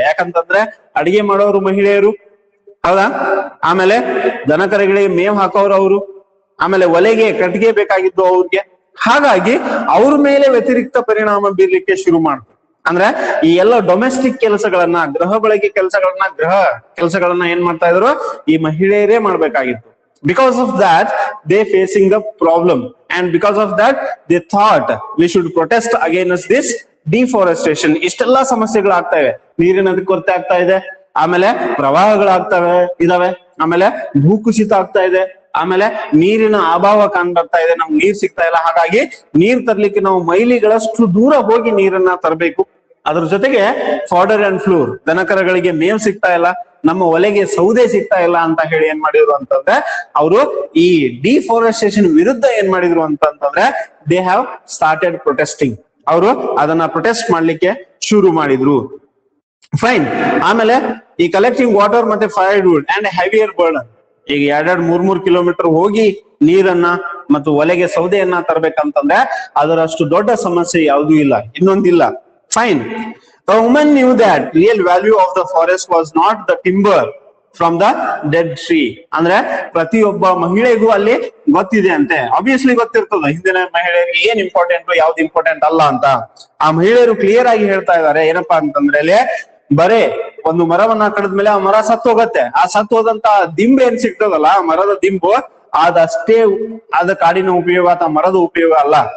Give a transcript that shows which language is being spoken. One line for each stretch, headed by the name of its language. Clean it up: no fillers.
Kannada: ಯಾಕಂತಂದ್ರೆ ಅಡಿಗೆ ಮಾಡೋರು ಮಹಿಳೆಯರು ಹೌದಾ, ಆಮೇಲೆ ದನಕರುಗಳಿಗೆ ಮೇವ್ ಹಾಕೋರು ಅವರು, ಆಮೇಲೆ ಒಲೆಗೆ ಕಟ್ಟಿಗೆ ಬೇಕಾಗಿದ್ದು ಅವ್ರಿಗೆ. ಹಾಗಾಗಿ ಅವ್ರ ಮೇಲೆ ವ್ಯತಿರಿಕ್ತ ಪರಿಣಾಮ ಬೀರ್ಲಿಕ್ಕೆ ಶುರು ಮಾಡ್ತು. ಅಂದ್ರೆ ಈ ಎಲ್ಲ ಡೊಮೆಸ್ಟಿಕ್ ಕೆಲಸಗಳನ್ನ, ಗೃಹ ಬಳಕೆ ಕೆಲಸಗಳನ್ನ ಏನ್ ಮಾಡ್ತಾ ಇದ್ರು, ಈ ಮಹಿಳೆಯರೇ ಮಾಡ್ಬೇಕಾಗಿತ್ತು.
English: Because of that, they facing a problem, and because of that, they thought we should protest against this deforestation.
Kannada: ಇಷ್ಟೆಲ್ಲಾ ಸಮಸ್ಯೆಗಳಾಗ್ತಾ ಇವೆ, ನೀರಿನ ಕೊರತೆ ಆಗ್ತಾ ಇದೆ, ಆಮೇಲೆ ಪ್ರವಾಹಗಳಾಗ್ತವೆ ಇದಾವೆ, ಆಮೇಲೆ ಭೂಕುಸಿತ ಆಗ್ತಾ ಇದೆ, ಆಮೇಲೆ ನೀರಿನ ಅಭಾವ ಕಂಡು ಬರ್ತಾ ಇದೆ, ನಮ್ಗೆ ನೀರ್ ಸಿಗ್ತಾ ಇಲ್ಲ. ಹಾಗಾಗಿ ನೀರ್ ತರ್ಲಿಕ್ಕೆ ನಾವು ಮೈಲಿಗಳಷ್ಟು ದೂರ ಹೋಗಿ ನೀರನ್ನ ತರಬೇಕು. ಅದ್ರ ಜೊತೆಗೆ
English: fodder and flour,
Kannada: ದನಕರಗಳಿಗೆ ಮೇವ್ ಸಿಗ್ತಾ ಇಲ್ಲ, ನಮ್ಮ ಒಲೆಗೆ ಸೌದೆ ಸಿಗ್ತಾ ಇಲ್ಲ ಅಂತ ಹೇಳಿ ಏನ್ ಮಾಡಿದ್ರು ಅಂತಂದ್ರೆ ಅವರು ಈ ಡಿಫಾರೆಸ್ಟೇಷನ್ ವಿರುದ್ಧ ಏನ್ ಮಾಡಿದ್ರು ಅಂತಂದ್ರೆ
English: They have started protesting.
Kannada: ಅವರು ಅದನ್ನ ಪ್ರೊಟೆಸ್ಟ್ ಮಾಡ್ಲಿಕ್ಕೆ ಶುರು ಮಾಡಿದ್ರು. ಫೈನ್. ಆಮೇಲೆ ಈ ಕಲೆಕ್ಟಿಂಗ್ ವಾಟರ್ ಮತ್ತೆ fire wood
English: and heavier burden,
Kannada: ಈಗ 2-3 ಕಿಲೋಮೀಟರ್ ಹೋಗಿ ನೀರನ್ನ ಮತ್ತು ಒಲೆಗೆ ಸೌದೆಯನ್ನ ತರಬೇಕಂತಂದ್ರೆ ಅದರಷ್ಟು ದೊಡ್ಡ ಸಮಸ್ಯೆ ಯಾವುದೂ ಇಲ್ಲ, ಇನ್ನೊಂದಿಲ್ಲ.
English: Fine. The woman knew that real value of the forest was not the timber from the dead tree.
Kannada: ಅಂದ್ರೆ ಪ್ರತಿಯೊಬ್ಬ ಮಹಿಳೆಗೂ ಅಲ್ಲಿ ಗೊತ್ತಿದೆ ಅಂತೆ, ಆಬ್ವಿಯಸ್ಲಿ ಗೊತ್ತಿರ್ತದೆ ಹಿಂದಿನ ಮಹಿಳೆಯರಿಗೆ ಏನ್ ಇಂಪಾರ್ಟೆಂಟ್ ಯಾವ್ದು ಇಂಪಾರ್ಟೆಂಟ್ ಅಲ್ಲ ಅಂತ. ಆ ಮಹಿಳೆಯರು ಕ್ಲಿಯರ್ ಆಗಿ ಹೇಳ್ತಾ ಇದ್ದಾರೆ ಏನಪ್ಪಾ ಅಂತಂದ್ರೆ ಅಲ್ಲಿ ಬರೇ ಒಂದು ಮರವನ್ನ ಕಡಿದ್ಮೇಲೆ ಆ ಮರ ಸತ್ತು ಹೋಗತ್ತೆ, ಆ ಸತ್ತು ಹೋದಂತ ದಿಂಬು ಏನ್ ಸಿಗ್ತದಲ್ಲ, ಆ ಮರದ ದಿಂಬು ಅದಷ್ಟೇ ಅದ ಕಾಡಿನ ಉಪಯೋಗ ಅಥವಾ ಮರದ ಉಪಯೋಗ ಅಲ್ಲ.